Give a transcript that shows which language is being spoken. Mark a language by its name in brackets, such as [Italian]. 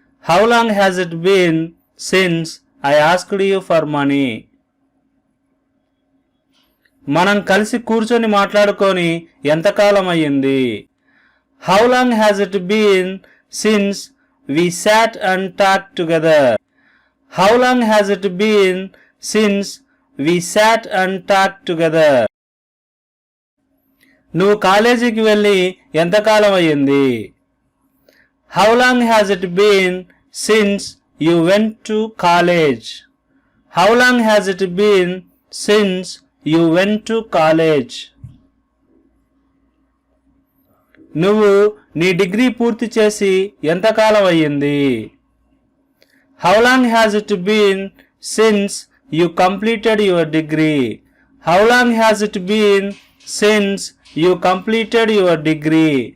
[English] How long has it been since I asked you for money. [Telugu] మనం కలిసి కూర్చొని మాట్లాడుకొని ఎంతకాలం అయ్యింది. [English] How long has it been since we sat and talked together. How long has it been since we sat and talked together? [Telugu] నువ్వు కాలేజీకి వెళ్ళి ఎంతకాలం అయ్యింది. [English] How long has it been since you went to college? How long has it been since you went to college? [Telugu] నువ్వు నీ degree పూర్తి చేసి ఎంతకాలం అయ్యింది. [English] How long has it been since you completed your degree. How long has it been since you completed your degree.